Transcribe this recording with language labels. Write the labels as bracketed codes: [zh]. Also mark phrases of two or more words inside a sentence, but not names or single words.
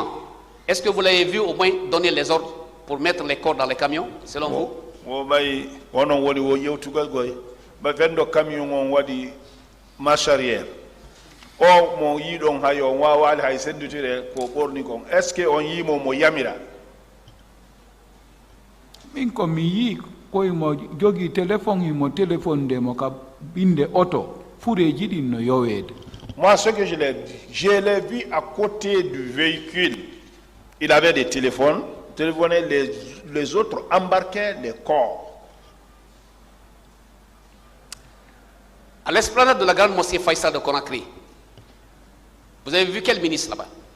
[fr] Est-ce que vous l'avez vu au moins donner les ordres pour mettre les corps dans les camions, selon vous? Marche arrière. Est-ce que on y [ff] mo yamira? Min ko mi yi koy mo jogi téléphone mo téléphone de mo ka binde auto fureji din no yowede. [fr] Moi, ce que je l'ai vu à côté du véhicule. Il avait des téléphones, les autres embarquaient les corps. À l'esplanade de la grande mosquée Faïsal de Conakry, vous avez vu quel ministre là-bas?